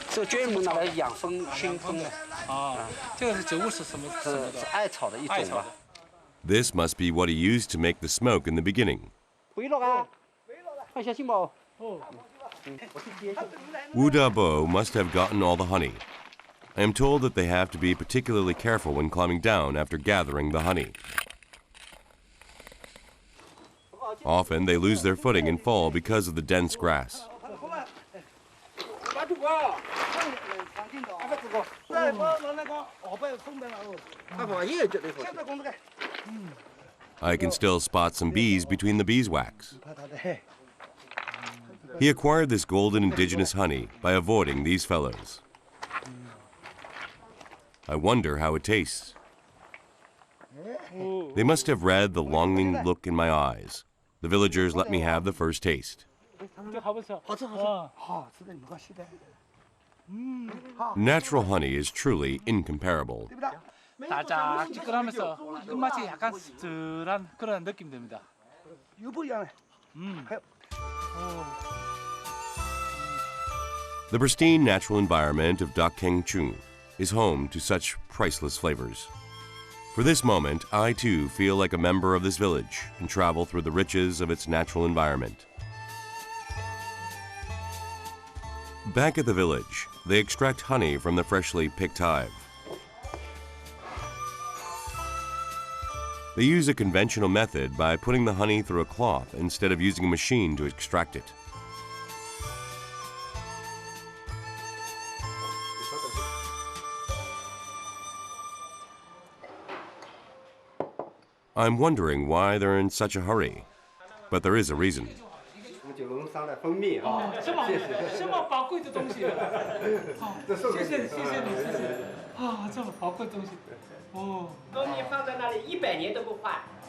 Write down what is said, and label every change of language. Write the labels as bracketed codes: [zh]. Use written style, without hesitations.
[zh] 这专门拿来养生熏风的，啊，这个是植物是什么什么的？艾草的一种吧。 [en] this must be what he used to make the smoke in the beginning. [zh] 回了啊，快小心吧。 [en] Wu Dabo must have gotten all the honey. I am told that they have to be particularly careful when climbing down after gathering the honey. Often they lose their footing and fall because of the dense grass. I can still spot some bees between the beeswax. He acquired this golden indigenous honey by avoiding these fellows. I wonder how it tastes. They must have read the longing look in my eyes. The villagers let me have the first taste. Natural honey is truly incomparable. [ko] 달짝지근하면서 끝맛이 약간 씁쓸한 그런 느낌 듭니다. [en] The pristine natural environment of Dakeng-chung is home to such priceless flavors. For this moment, I too feel like a member of this village and travel through the riches of its natural environment. Back at the village, they extract honey from the freshly picked hive. They use a conventional method by putting the honey through a cloth instead of using a machine to extract it. I'm wondering why they're in such a hurry, but there is a reason. [zh] 九龙山的蜂蜜啊，这么宝贵的东西，谢谢你，啊，这么宝贵的东西，哦，东西放在那里100年都不坏，